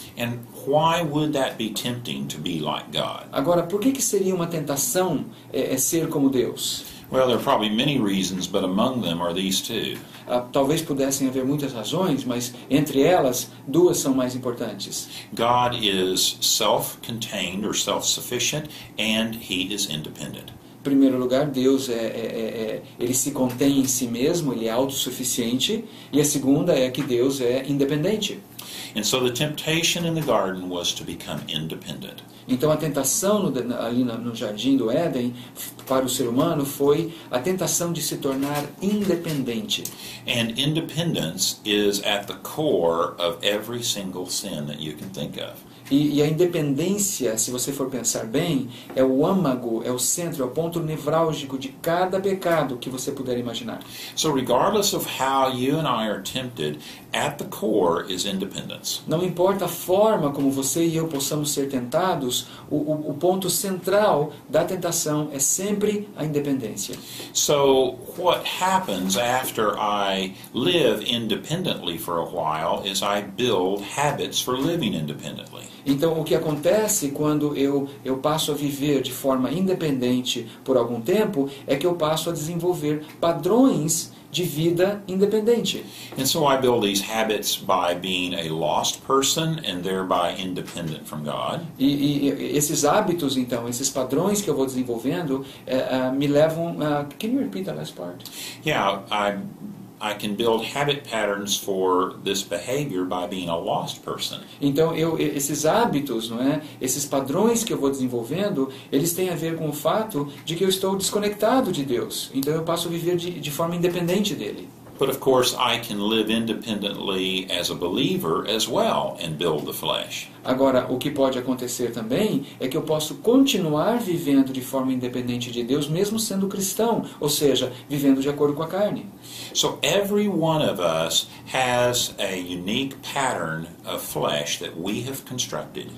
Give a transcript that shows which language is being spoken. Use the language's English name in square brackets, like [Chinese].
[English] And why would that be tempting to be like God? [Portuguese] Agora, por que seria uma tentação ser como Deus? [English] Well, there are probably many reasons, but among them are these two. [Portuguese] Talvez pudessem haver muitas razões, mas entre elas, duas são mais importantes. [English] God is self-contained or self-sufficient, and He is independent. [Portuguese] Em primeiro lugar, Deus ele se contém em si mesmo, ele é autossuficiente, e a segunda é que Deus é independente. [English] And so the temptation in the garden was to become independent. [Portuguese] Então a tentação ali no jardim do Éden para o ser humano foi a tentação de se tornar independente. [English] And independence is at the core of every single sin that you can think of. [Portuguese] E a independência, se você for pensar bem, é o âmago, é o centro, é o ponto nevrálgico de cada pecado que você puder imaginar. [English] So regardless of how you and I are tempted, at the core is independence. [Portuguese] Não importa a forma como você e eu possamos ser tentados, o ponto central da tentação é sempre a independência. [English] So what happens after I live independently for a while is I build habits for living independently. [Portuguese] Então, o que acontece quando eu passo a viver de forma independente por algum tempo é que eu passo a desenvolver padrões de vida independente. [English] And so I build these habits by being a lost person and thereby independent from God. [Portuguese] E esses hábitos, então, esses padrões que eu vou desenvolvendo, me levam a... [English] Can you repeat the last part? Yeah, I can build habit patterns for this behavior by being a lost person. [Portuguese] Então, esses hábitos, não é? Esses padrões que eu vou desenvolvendo, eles têm a ver com o fato de que eu estou desconectado de Deus. Então, eu passo a viver de forma independente dele. [English] But of course, I can live independently as a believer as well and build the flesh. [Portuguese] Agora, o que pode acontecer também é que eu posso continuar vivendo de forma independente de Deus, mesmo sendo cristão, ou seja, vivendo de acordo com a carne. [English] So every one of us has a unique pattern of flesh that we have constructed.